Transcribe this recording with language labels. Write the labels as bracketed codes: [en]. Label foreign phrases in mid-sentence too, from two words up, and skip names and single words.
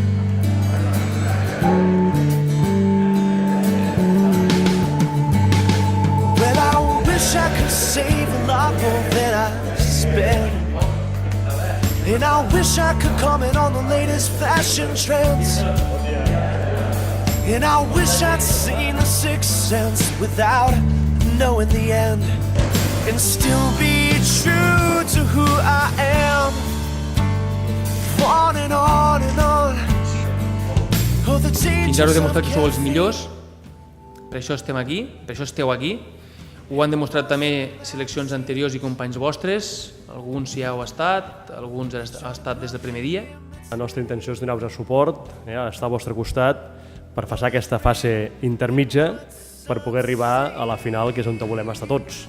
[en] Well, I wish I could save a lot more than I spend, and I wish I could comment on the latest fashion trends, and I wish I'd seen The Sixth Sense without knowing the end, and still be true to who I am. On and on and on. Oh, the [ca] Fins ara heu demostrat que sou els millors, per això estem aquí, per això esteu aquí. Ho han demostrat també seleccions anteriors i companys vostres, alguns ja heu estat, alguns heu estat des del primer dia. La nostra intenció és donar-vos suport, estar al vostre costat per passar aquesta fase intermitja per poder arribar a la final, que és on volem estar tots.